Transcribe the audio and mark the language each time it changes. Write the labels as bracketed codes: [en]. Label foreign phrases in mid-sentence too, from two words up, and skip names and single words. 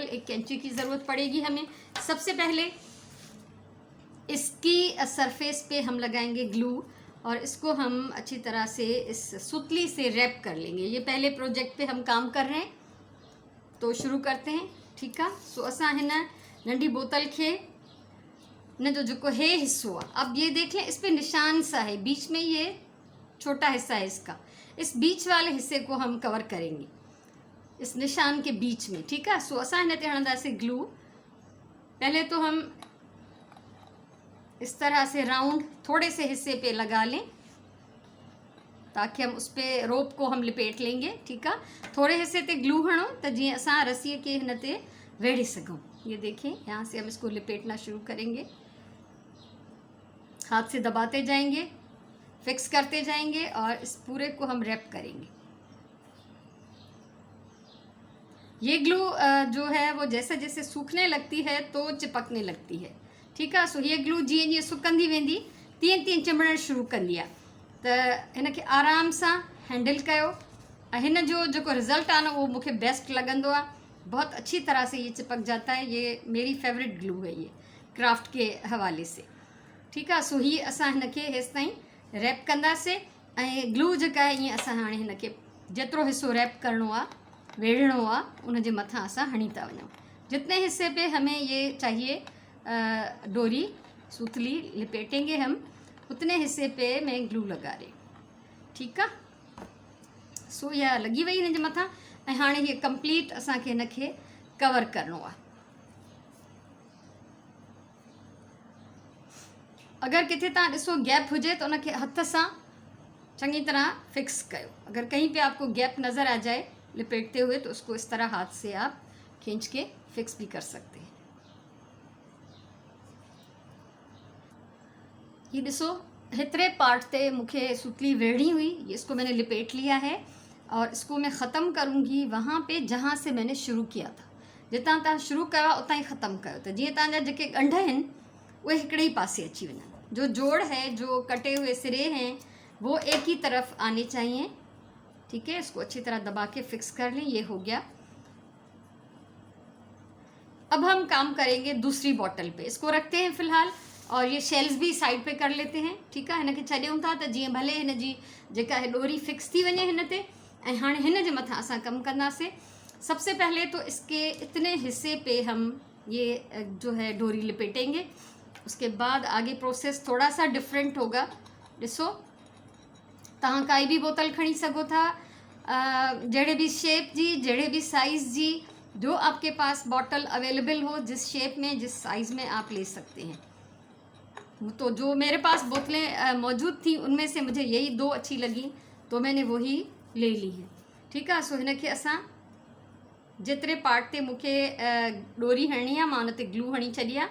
[hi] एक कैंची की ज़रूरत पड़ेगी हमें। सबसे पहले इसकी सरफेस पे हम लगाएंगे ग्लू, और इसको हम अच्छी तरह से इस सुतली से रैप कर लेंगे। ये पहले प्रोजेक्ट पे हम काम कर रहे हैं, तो शुरू करते हैं। ठीक है, [sd] सो असां हिन नंढी बोतल खे न जो है हिस्सो आहे, [hi] अब ये देख लें, इस पे निशान सा है, बीच में ये छोटा हिस्सा है इसका। इस बीच वाले हिस्से को हम कवर करेंगे, इस निशान के बीच में। ठीक है, [sd] सो असां हिन ते हणंदासीं ग्लू। [hi] पहले तो हम इस तरह से राउंड थोड़े से हिस्से पे लगा लें, ताकि हम उस पे रोप को हम लिपेट लेंगे। ठीक है, [sd] थोड़े हिस्से ते ग्लू हणो तो जी असां रस्सी के हिन ते वेढ़े सघूं। [hi] ये देखें, यहाँ से हम इसको लिपेटना शुरू करेंगे, हाथ से दबाते जाएंगे, फिक्स करते जाएंगे, और इस पूरे को हम रैप करेंगे। ये ग्लू जो है वो जैसे जैसे सूखने लगती है तो चिपकने लगती है। ठीक है, [sd] सो ये ग्लू जीअं जीअं सुकंदी वेंदी, तीअं तीअं चिमड़ण शुरू कंदी आहे। त हिन खे आराम सां हैंडल कयो, ऐं हिन जो जेको रिज़ल्ट आहे न उहो मूंखे बेस्ट लॻंदो आहे। [hi] बहुत अच्छी तरह से ये चिपक जाता है। ये मेरी फेवरेट ग्लू है ये क्राफ्ट के हवाले से। ठीक है, [sd] सो ही असां हिन खे हेसि ताईं रैप कंदासीं, ऐं ग्लू जेका आहे ईअं असां हाणे हिन खे जेतिरो हिस्सो रैप करिणो आहे, वेढ़णो आहे, उन जे मथां असां हणी था वञूं। [hi] जितने हिस्से पे हमें ये चाहिए डोरी सूतली लिपेटेंगे हम, उतने हिस्से पे मैं ग्लू लगा रही। ठीक है, [sd] सो इहा लॻी वई हिन जे मथां, ऐं हाणे हीअ कंप्लीट असांखे हिन खे कवर करिणो आहे। अगरि किथे तव्हां ॾिसो गैप हुजे तो उनखे हथ सां चङी तरह फिक्स कयो। [hi] अगर कहीं पे आपको गैप नज़र आ जाए लिपेटते हुए, तो उसको इस तरह हाथ से आप खींच के फिक्स भी कर सकते हैं। [sd] ये ॾिसो, हेतिरे पार्ट ते मूंखे सुतली वेढ़ी हुई, [hi] इसको मैंने लिपेट लिया है, और इसको मैं ख़त्म करूँगी वहाँ पे जहाँ से मैंने शुरू किया था। [sd] जितां तव्हां शुरू कयो उतां ही ख़त्म कयो, त जीअं तव्हांजा जेके ॻंढ आहिनि उहे हिकिड़े ही पासे अची वञनि। [hi] जो जोड़ है, जो कटे हुए सिरे हैं, वो एक ही तरफ आने चाहिए। ठीक है, इसको अच्छी तरह दबा के फिक्स कर लें। ये हो गया। अब हम काम करेंगे दूसरी बॉटल पे। इसको रखते हैं फ़िलहाल, और ये शेल्स भी साइड पे कर लेते हैं। ठीक है, [sd] हिन खे छॾियूं था त जीअं भले हिन जी जेका है डोरी फिक्स थी वञे हिन ते, ऐं हाणे हिन जे मथां असां कमु कंदासीं। [hi] सबसे पहले तो इसके इतने हिस्से पे हम ये जो है डोरी लिपेटेंगे। उसके बाद आगे प्रोसेस थोड़ा सा डिफरेंट होगा। [sd] ॾिसो, तव्हां काई भी बोतल खणी सघो था, जहिड़े भी शेप जी, जहिड़े भी साइज़ जी, [hi] जो आपके पास बॉटल अवेलेबल हो, जिस शेप में, जिस साइज़ में आप ले सकते हैं। तो जो मेरे पास बोतलें मौजूद थी, उनमें से मुझे यही 2 अच्छी लगी, तो मैंने वही ले ली है। ठीक है, [sd] सो हिन खे असां जेतिरे पार्ट ते मूंखे डोरी हणनी आहे, मां उन ते ग्लू हणी छॾी आहे।